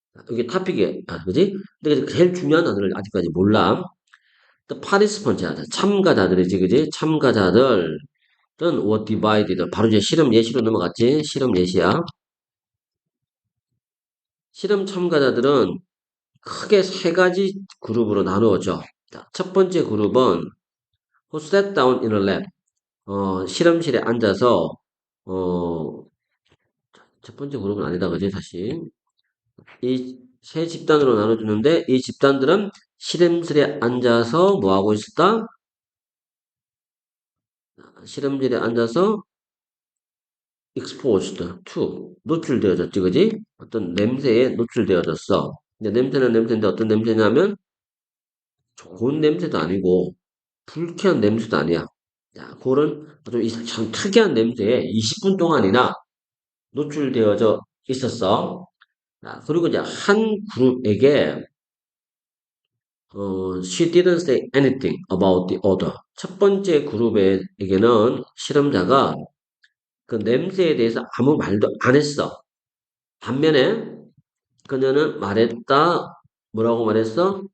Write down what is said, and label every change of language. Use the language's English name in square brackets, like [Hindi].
[Korean] 이게 타픽이야, 그지? 근데 제일 중요한 단어를 아직까지 몰라. 또 파티스펀트하다 참가자들이지, 그지? 참가자들은 [English] were divided. [Korean] 바로 이제 실험 예시로 넘어갔지? 실험 예시야. 실험 참가자들은 크게 세 가지 그룹으로 나누어져. 자, 첫 번째 그룹은 [English] who sat down in a lab. [Korean] 실험실에 앉아서 어, 첫 번째 그룹은 아니다, 그지? 다시 이 세 집단으로 나눠주는데 이 집단들은 실험실에 앉아서 뭐 하고 있었다? 실험실에 앉아서 [English] exposed to [Korean] 노출되어졌지, 그지? 어떤 냄새에 노출되어졌어. 근데 냄새는 냄새인데 어떤 냄새냐면 좋은 냄새도 아니고 불쾌한 냄새도 아니야. 자, 그런 참 특이한 냄새에 20분 동안이나 노출되어져 있었어. 자, 그리고 이제 한 그룹에게 [English] she didn't say anything about the other. [Korean] 첫 번째 그룹에게는 실험자가 그 냄새에 대해서 아무 말도 안 했어. 반면에 그녀는 말했다. 뭐라고 말했어?